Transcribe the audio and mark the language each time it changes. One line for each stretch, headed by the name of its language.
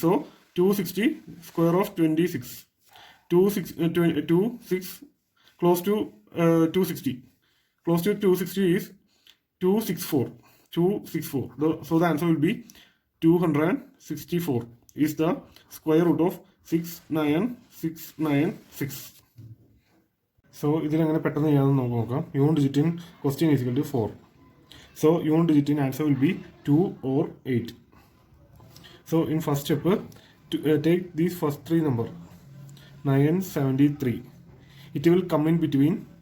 English: So 260 square of 26. 26 close to 260. Close to 260 is 264. 264. So the answer will be 264 is the square root of 69696.
Malayalam: So ഇതിലെങ്ങനെ പെട്ടെന്ന് ചെയ്യാമെന്ന് നമുക്ക് നോക്കാം.
English: Unit digit in question is equal to 4. So unit digit in answer will be 2 or 8. So in first step, take these first three number 973. It will come in between.